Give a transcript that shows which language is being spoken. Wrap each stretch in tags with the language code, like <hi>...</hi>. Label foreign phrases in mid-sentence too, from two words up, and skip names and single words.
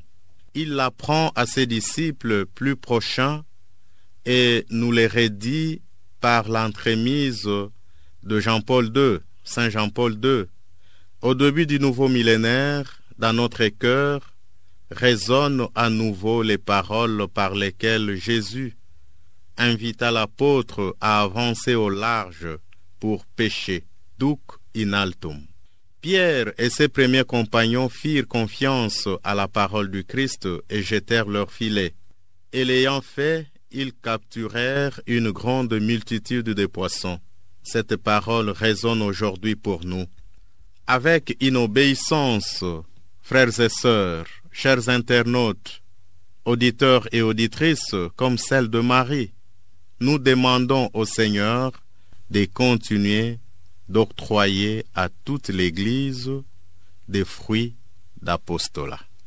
<fr>Il l'apprend à ses disciples plus prochains et nous les redit par l'entremise de Jean-Paul II, Saint Jean-Paul II. Au début du nouveau millénaire, dans notre cœur, résonnent à nouveau les paroles par lesquelles Jésus invita l'apôtre à avancer au large pour pêcher,</fr> <la>duc in altum.</la> <fr>Pierre et ses premiers compagnons firent confiance à la parole du Christ et jetèrent leurs filets. Et l'ayant fait, ils capturèrent une grande multitude de poissons. Cette parole résonne aujourd'hui pour nous. Avec une obéissance, frères et sœurs, chers internautes, auditeurs et auditrices, comme celle de Marie, nous demandons au Seigneur de continuer d'octroyer à toute l'Église des fruits d'apostolat.</fr>